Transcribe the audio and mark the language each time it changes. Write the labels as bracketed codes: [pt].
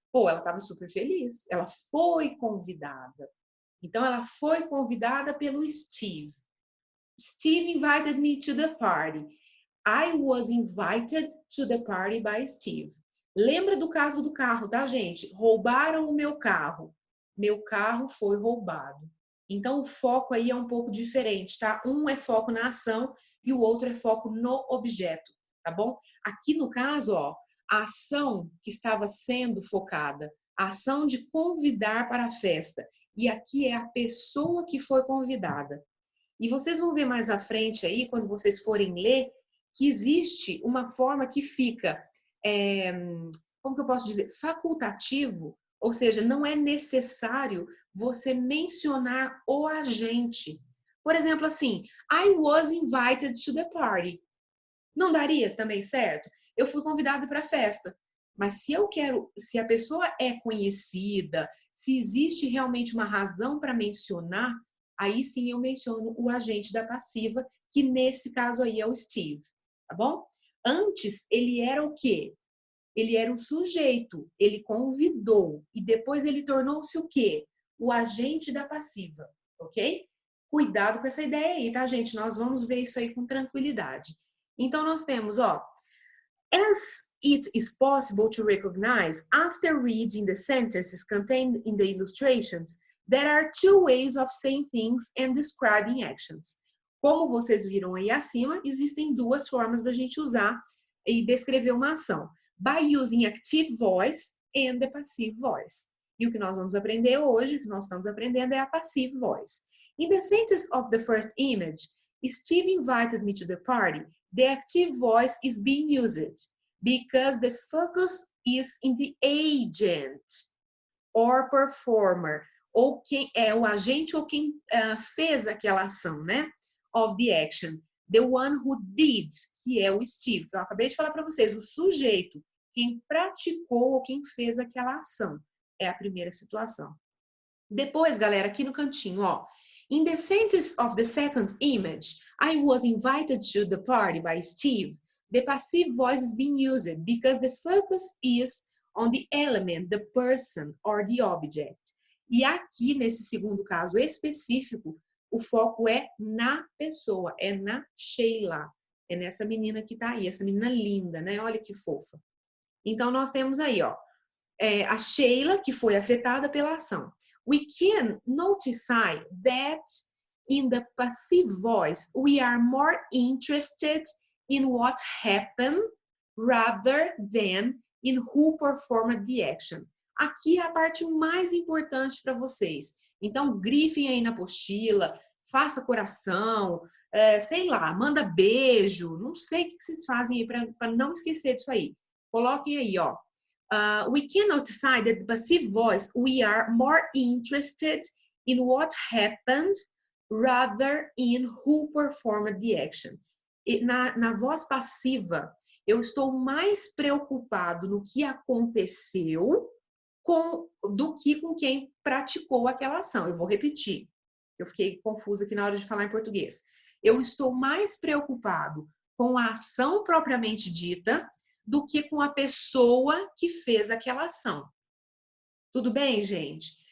[pt] Pô, ela estava super feliz. Ela foi convidada. Então, ela foi convidada pelo Steve. [en] Steve invited me to the party. I was invited to the party by Steve. [pt] Lembra do caso do carro, tá, gente? Roubaram o meu carro. Meu carro foi roubado. Então, o foco aí é um pouco diferente, tá? Um é foco na ação e o outro é foco no objeto, tá bom? Aqui no caso, ó, a ação que estava sendo focada, a ação de convidar para a festa. E aqui é a pessoa que foi convidada. E vocês vão ver mais à frente aí, quando vocês forem ler, que existe uma forma que fica, como que eu posso dizer, facultativo, ou seja, não é necessário você mencionar o agente. Por exemplo, assim, [en] I was invited to the party. [pt] Não daria também, certo? Eu fui convidada para a festa. Mas se a pessoa é conhecida, se existe realmente uma razão para mencionar, aí sim eu menciono o agente da passiva, que nesse caso aí é o Steve, tá bom? Antes, ele era o quê? Ele era um sujeito, ele convidou, e depois ele tornou-se o quê? O agente da passiva, ok? Cuidado com essa ideia aí, tá, gente? Nós vamos ver isso aí com tranquilidade. Então, nós temos, ó, [en] as it is possible to recognize after reading the sentences contained in the illustrations, there are two ways of saying things and describing actions. [pt] Como vocês viram aí acima, existem duas formas da gente usar e descrever uma ação. [en] By using active voice and the passive voice. [pt] E o que nós vamos aprender hoje, o que nós estamos aprendendo é a passive voice. [en] In the sentence of the first image, Steve invited me to the party. The active voice is being used because the focus is in the agent or performer, [pt] ou quem é o agente ou quem fez aquela ação, né? [en] Of the action. The one who did, [pt] que é o Steve, que eu acabei de falar para vocês, o sujeito, quem praticou ou quem fez aquela ação. É a primeira situação. Depois, galera, aqui no cantinho, ó. [en] In the sentence of the second image, I was invited to the party by Steve. The passive voice is being used because the focus is on the element, the person or the object. [pt] E aqui, nesse segundo caso específico, o foco é na pessoa, é na Sheila. É nessa menina que tá aí, essa menina linda, né? Olha que fofa. Então, nós temos aí, ó, a Sheila, que foi afetada pela ação. [en] We can notice that in the passive voice, we are more interested in what happened rather than in who performed the action. [pt] Aqui é a parte mais importante para vocês. Então, grifem aí na apostila, faça coração, sei lá, manda beijo, não sei o que vocês fazem aí para não esquecer disso aí. Coloquem aí, ó. [en] We can notice that the passive voice, we are more interested in what happened rather in who performed the action. [pt] E na voz passiva, eu estou mais preocupado no que aconteceu do que com quem praticou aquela ação. Eu vou repetir, eu fiquei confusa aqui na hora de falar em português. Eu estou mais preocupado com a ação propriamente dita do que com a pessoa que fez aquela ação. Tudo bem, gente?